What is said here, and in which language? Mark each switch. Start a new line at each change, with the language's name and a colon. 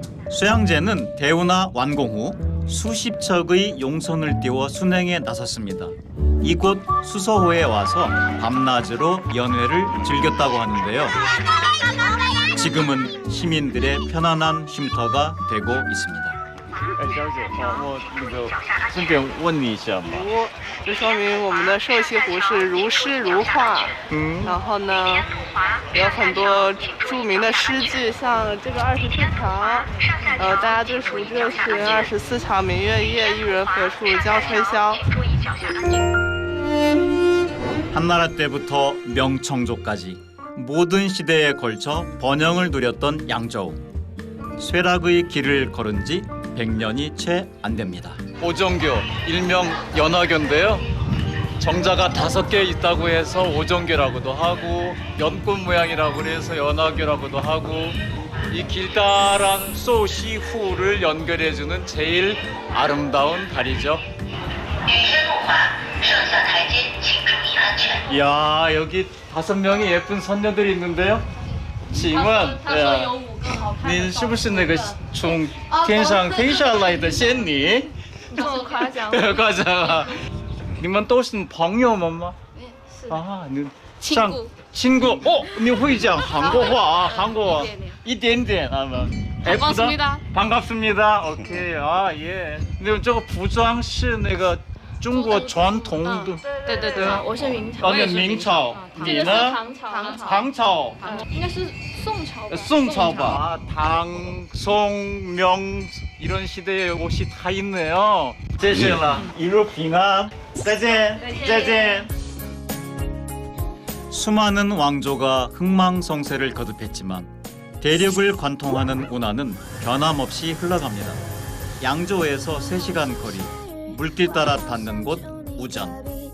Korean: 수양제는 대운하 완공 후 수십 척의 용선을 띄워 순행에 나섰습니다. 이곳 수서호에 와서 밤낮으로 연회를 즐겼다고 하는데요. 지금은 시민들의 편안한 쉼터가 되고 있습니다.
Chinese: 哎，小姐，我那个顺便问你一下嘛。就说明我们的瘦西湖是如诗如画。然后呢，有很多著名的诗句，像这个24桥，大家最熟知的是24桥明月夜，玉人何处教吹箫。
Korean: 한나라 때부터 명청조까지 모든 시대에 걸쳐 번영을 누렸던 양저우. 쇠락의 길을 걸은 지 100년이 채 안 됩니다. 오정교, 일명 연화교인데요. 정자가 5개 있다고 해서 오정교라고도 하고 연꽃 모양이라고 해서 연화교라고도 하고 이 길다란 소시후를 연결해주는 제일 아름다운 다리죠. 이야, 여기 5명의 예쁜 선녀들이 있는데요.
Chinese: 请问，他说有5个好看的。您是不是那个从天上飞下来的仙女？这么夸奖？夸奖啊！你们都是朋友们吗？是啊，你亲故亲故哦，你会讲韩国话啊？韩国一点点啊们。
Korean: 반갑습니다. 반갑습니다. OK 아 예. 근데 저거
Chinese: 服装是那个中国传统的。对对对，我是明朝。哦，那明朝，你呢？唐朝。应该是宋朝吧。宋朝吧。
Korean: 唐、宋、明 이런 시대의 옷이 다 있네요.
Chinese: 谢谢了，一路平安，再见，再见。
Korean: 수많은 왕조가 흥망성쇠를 거듭했지만 대륙을 관통하는 운하는 변함없이 흘러갑니다. 양조에서 3시간 거리, 물길 따라 닿는 곳 우전.